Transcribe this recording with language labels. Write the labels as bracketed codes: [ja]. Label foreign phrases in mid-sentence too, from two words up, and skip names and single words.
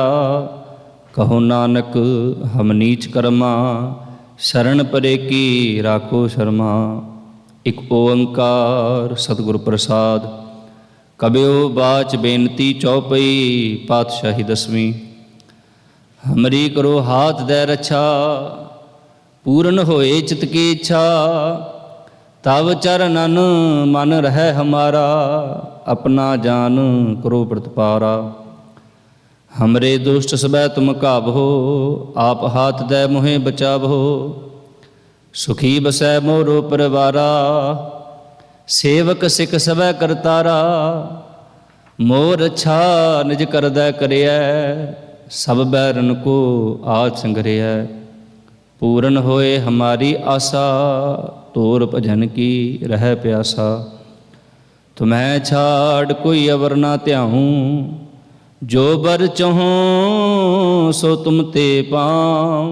[pa] ਕਹੋ ਨਾਨਕ ਹਮ ਨੀਚ ਕਰਮਾ, ਸ਼ਰਨ ਪਰੇ ਕੀ ਰਾਖੋ ਸ਼ਰਮਾ। ਇਕ ਓੰਕਾਰ ਸਤਿਗੁਰ ਪ੍ਰਸਾਦ। ਕਬਿਓ ਬਾਚ ਬੇਨਤੀ ਚੌਪਈ, ਪਾਤਸ਼ਾਹੀ ਦਸਵੀਂ। [bra] ਹਮਰੀ ਕਰੋ ਹਾਥ ਦੈ ਰੱਛਾ, पूर्ण होए चित की इच्छा, तब चरणन मन रह हमारा, अपना जान करो प्रतिपारा। हमरे दुष्ट सबै तुम काबहो, आप हाथ दे मोहे बचावहो। सुखी बसै मोरो परिवारा, सेवक सिख सबै करतारा। मोर अच्छा निज करदै करियै, सब बैरन को आज संघरियै। पूर्ण होए हमारी आशा, तोर भजन की रह प्यासा। तुम्हें छाड़ कोई अवर ना त्याहूँ, जो बर चहों सो तुम ते पाऊँ।